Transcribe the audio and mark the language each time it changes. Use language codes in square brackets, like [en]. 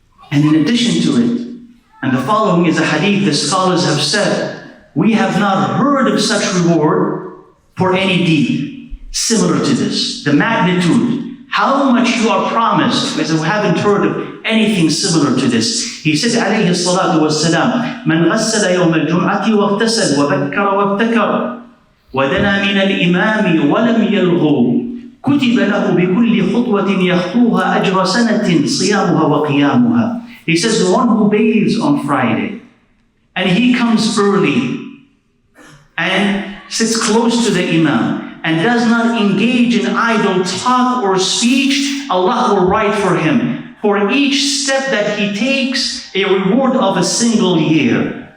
[en] And in addition to it, and the following is a hadith the scholars have said, we have not heard of such reward for any deed similar to this. The magnitude, how much you are promised, because we haven't heard of anything similar to this. He said, [ar] عليه الصلاة والسلام, من غسل يوم الجمعة واغتسل وبكر وابتكر ودنا من الإمام ولم يلغو كتب له بكل خطوة يخطوها أجر سنة صيامها وقيامها. [en] He says, the one who bathes on Friday and he comes early and sits close to the Imam and does not engage in idle talk or speech, Allah will write for him, for each step that he takes, a reward of a single year.